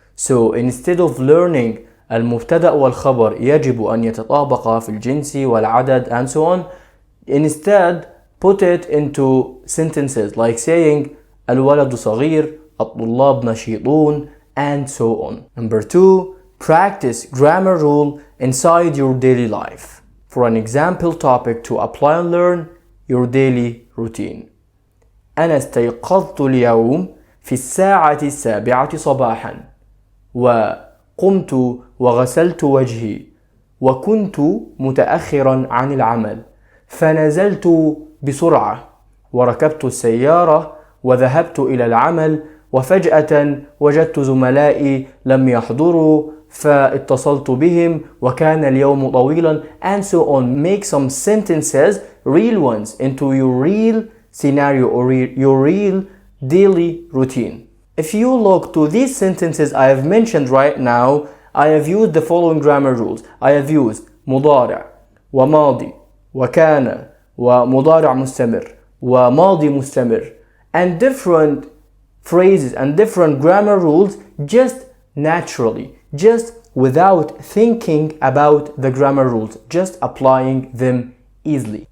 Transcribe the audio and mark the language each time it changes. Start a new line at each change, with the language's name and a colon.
English: So instead of learning
Arabic: المبتدأ والخبر يجب أن يتطابقا في الجنس والعدد
English: and so on, instead put it into sentences like saying
Arabic: الولد صغير، الطلاب نشيطون,
English: and so on. Number two, practice grammar rule inside your daily life. For an example topic to apply and learn your daily routine.
Arabic: أنا استيقظت اليوم في الساعة 7 صباحا وقمت وغسلت وجهي وكنت متأخرا عن العمل فنزلت بسرعة وركبت السيارة وذهبت إلى العمل وفجأة وجدت زملائي لم يحضروا فاتصلت بهم وكان اليوم طويلا,
English: and so on. Make some sentences, real ones, into your real scenario or your real daily routine. If you look to these sentences I have mentioned right now, I have used the following grammar rules. I have used
Arabic: مضارع وماضي وكان ومضارع مستمر وماضي مستمر,
English: and different phrases and different grammar rules just naturally, just without thinking about the grammar rules, just applying them easily.